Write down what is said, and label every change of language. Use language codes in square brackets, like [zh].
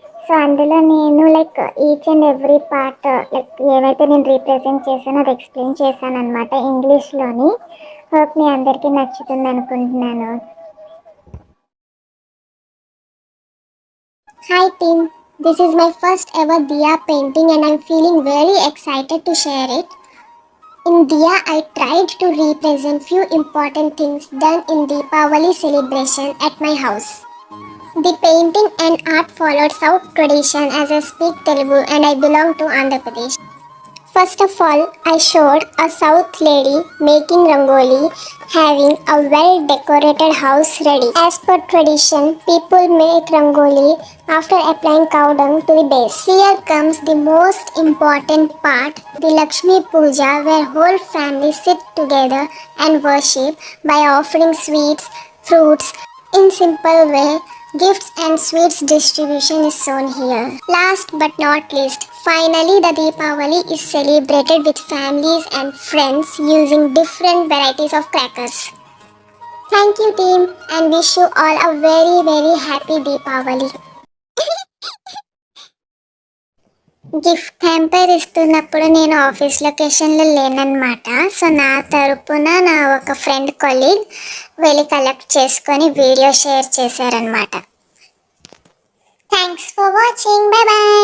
[te] So అందులో నేను [en] like each and every part [te] like ఏవైతే నేను రీప్రజెంట్ చేశానో అది ఎక్స్ప్లెయిన్ చేశాను అనమాట ఇంగ్లీష్లోని. హోప్ మీ అందరికీ నచ్చుతుంది అనుకుంటున్నాను. [en] Hi team, this is my first ever diya painting and I'm feeling very excited to share it. In Diya, I tried to represent few important things done in Deepavali celebration at my house. The painting and art followed South tradition as I speak Telugu and I belong to Andhra Pradesh. First of all, I showed a South lady making rangoli, having a well-decorated house ready. As per tradition, people make rangoli after applying cow dung to the base. Here comes the most important part, the Lakshmi Puja, where whole family sit together and worship by offering sweets, fruits. In simple way, gifts and sweets distribution is shown here. Last but not least, finally the Deepavali is celebrated with families and friends using different varieties of crackers. Thank you team and wish you all a very very happy Deepavali. [te] Gift hamper ఇస్తున్నప్పుడు నేను office లొకేషన్లో లేనన్నమాట. So నా తరపున నా ఒక friend colleague వెళ్ళి collect చేసుకొని video share చేశారనమాట. [en] Thanks for watching, bye bye.